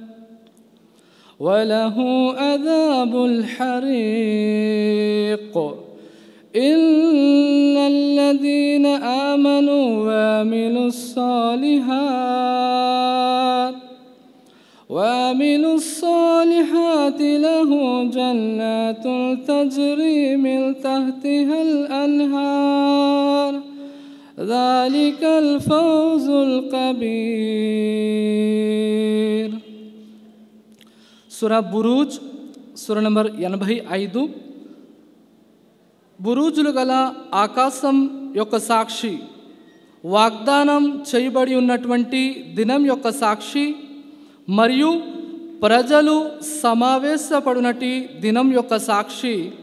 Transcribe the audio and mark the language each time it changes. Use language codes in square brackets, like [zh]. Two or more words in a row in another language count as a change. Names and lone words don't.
[ar] وله عذاب الحريق إن الذين آمنوا وعملوا الصالحات له جنات تجري من تحتها الأنهار ذلك الفوز الكبير. [te] సూరా బురూజ్ సూర నంబర్ 85. బురూజులు గల ఆకాశం యొక్క సాక్షి, వాగ్దానం చేయబడి ఉన్నటువంటి దినం యొక్క సాక్షి, మరియు ప్రజలు సమావేశపడినటి దినం యొక్క సాక్షి.